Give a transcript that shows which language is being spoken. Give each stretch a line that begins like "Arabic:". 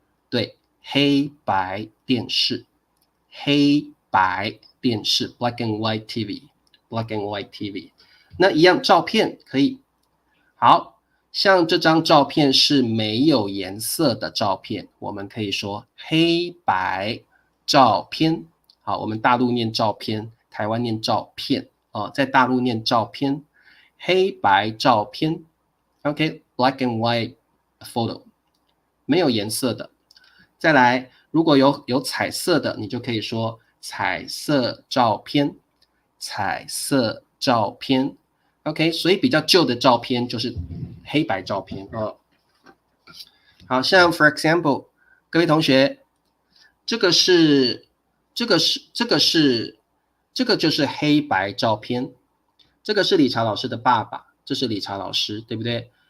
Chinese: 对，黑白电视，黑白电视
English: black and white TV。 Black and white TV，
Chinese: 那一样照片可以，好像这张照片是没有颜色的照片，我们可以说黑白照片。好，我们大陆念照片，台湾念照片在大陆念照片，黑白照片。
English: OK，black and white photo，
Chinese: 没有颜色的。再来，如果有彩色的，你就可以说彩色照片。彩色照片 ，OK， 所以比较旧的照片就是黑白照片好像
English: for example，
Chinese: 各位同学，这个就是黑白照片，这个是理查老师的爸爸，这是理查老师，对不对？